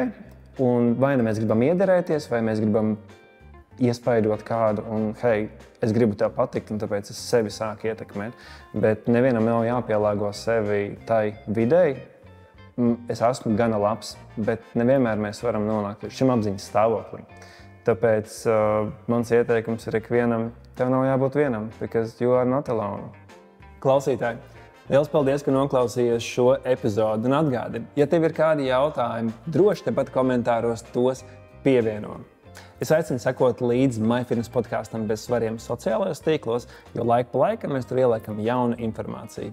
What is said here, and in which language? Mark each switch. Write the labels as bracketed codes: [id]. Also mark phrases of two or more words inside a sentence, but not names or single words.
[lv] Un vai nu mēs gribam iederēties, vai mēs gribam iespaidot kādu, un hei, es gribu tev patikt, un tāpēc es sevi sāku ietekmēt. Bet nevienam nav jāpielāgo sevi tai videi. Es esmu gana labs, bet nevienmēr mēs varam nonākt līdz šim apziņas stāvoklim. Tāpēc mans ieteikums ir ikvienam, tev nav jābūt vienam, [en] because you are not alone. [lv] Klausītāji, liels paldies, ka noklausījies šo epizodu, un atgādini, ja tev ir kādi jautājumi, droši tepat komentāros tos pievieno. Es aicinu sekot līdzi MyFitness podkastam bez svariem sociālajos tīklos, jo laika pa laikam mēs tur ieliekam jaunu informāciju.